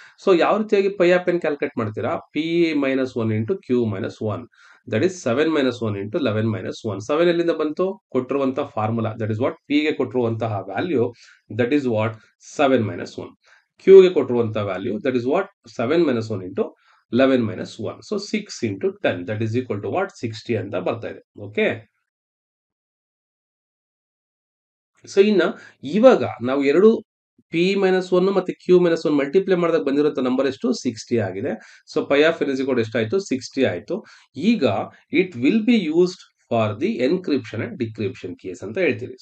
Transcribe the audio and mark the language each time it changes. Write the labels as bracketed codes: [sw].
[en] so [kn] ಯಾವ ರೀತಿಯಾಗಿ [en] Pi of N calculate ಮಾಡ್ತೀರಾ? P minus 1 into Q minus 1, that is 7 minus 1 into 11 minus 1. 7 [kn] ಎಲ್ಲಿಂದ ಬಂತು? [en] ಕೊಟ್ಟಿರುವಂತಹ formula, that is what P ಗೆ ಕೊಟ್ಟಿರುವಂತಹ value, that is what 7 minus 1. Q ಗೆ ಕೊಟ್ಟಿರುವಂತಹ value, that is what 7 minus 1 into 11 minus 1. So 6 into 10 that is equal to what? [kn] 60 ಅಂತ ಬರ್ತಾ ಇದೆ. ಓಕೆ? ಸೊ ಇನ್ನ ಇವಾಗ ನಾವು ಎರಡು ಪಿ ಮೈನಸ್ 1 ಮತ್ತೆ ಕ್ಯೂ ಮೈನಸ್ 1 ಮಲ್ಟಿಪ್ಲೈ ಮಾಡಿದಾಗ ಬಂದಿರುವಂತ ನಂಬರ್ ಎಷ್ಟು? 60 ಆಗಿದೆ. [en] so pi of N is equal to [kn] ಎಷ್ಟಾಯ್ತು? 60 ಆಯ್ತು. ಈಗ [en] it will be used for the encryption and decryption case [kn] ಅಂತ ಹೇಳ್ತೀರಿ.